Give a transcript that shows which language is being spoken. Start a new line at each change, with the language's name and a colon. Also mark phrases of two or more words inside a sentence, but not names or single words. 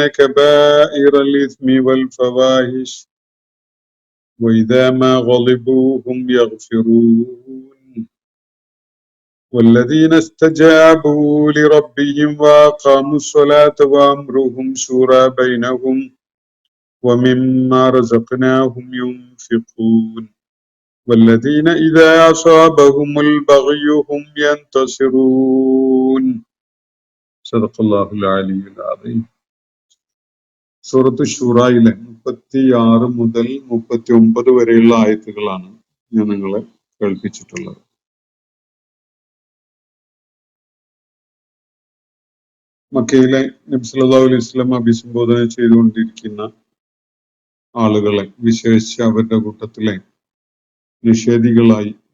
Arabic: كبائر الإثم والفواحش وإذا ما غضبوا هم يغفرون والذين استجابوا لربهم وأقاموا الصلاة وأمرهم شورى بينهم ومما رزقناهم ينفقون والذين إذا أصابهم البغي هم ينتصرون. صدق الله العلي العظيم.
Malayalam: സൂറത്ത് ശൂറയിലെ 36 മുതൽ 39 വരെയുള്ള ആയത്തുകളാണ് ഞാൻ നിങ്ങളെ കേൾപ്പിച്ചിട്ടുള്ളത്. മക്കയിലെ നബി
Arabic: صلى الله عليه وسلم
Malayalam: അഭിസംബോധന ചെയ്തുകൊണ്ടിരിക്കുന്ന ആളുകളെ, വിശേഷിച്ച് അവരുടെ കൂട്ടത്തിലെ നിഷേധികളായി,